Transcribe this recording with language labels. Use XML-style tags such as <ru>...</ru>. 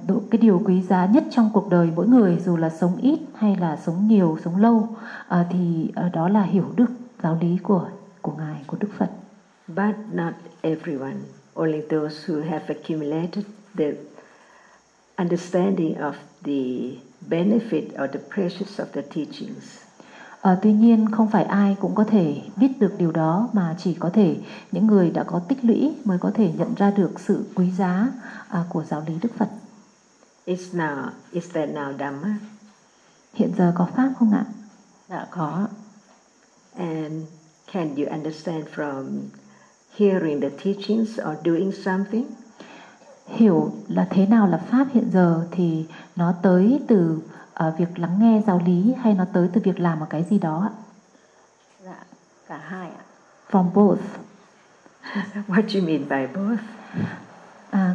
<vi>Cái điều quý giá nhất trong cuộc đời mỗi người, dù là sống ít hay là sống nhiều, sống lâu, đó là hiểu được giáo lý của Ngài, của Đức Phật.</vi> <en>But not everyone, only those who have accumulated the understanding of the benefit or the precious of the teachings.</en> <vi>Tuy nhiên không phải ai cũng có thể biết được điều đó mà chỉ có thể những người đã có tích lũy mới có thể nhận ra được sự quý giá của giáo lý Đức Phật.</vi> <en>Is there now Dhamma?</en> <vi>Hiện giờ có pháp không ạ? Dạ có.</vi> <en>And can you understand from hearing the teachings or doing something?</en> <vi>Hiểu là thế nào là pháp hiện giờ thì nó tới từ việc lắng nghe giáo lý hay nó tới từ việc làm một cái gì đó ạ? Dạ, cả hai ạ.</vi> <en>From both. What do you mean by both?</en>